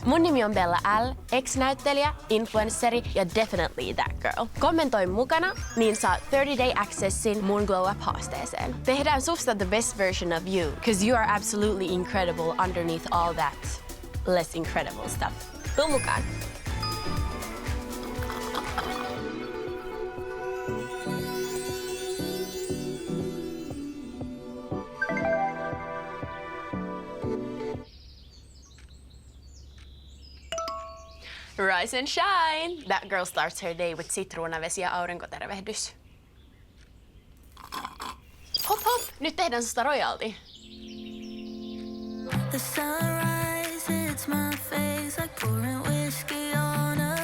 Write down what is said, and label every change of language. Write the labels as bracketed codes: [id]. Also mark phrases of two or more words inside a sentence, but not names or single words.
[fi] Mun nimi on Bella L, ex-näyttelijä, influenssari ja [en] definitely that girl. [fi] Kommentoi mukana, niin saat [en] 30-day accessin [fi] mun Glow Up-haasteeseen. Tehdään susta [en] the best version of you, cause you are absolutely incredible underneath all that less incredible stuff. [fi] Tuu mukaan! [en] Rise and shine! That girl starts her day with [fi] sitruunavesi ja aurinkotervehdys. Hop hop! Nyt tehdään susta royalty. [en] The sunrise hits my face like pouring whiskey on a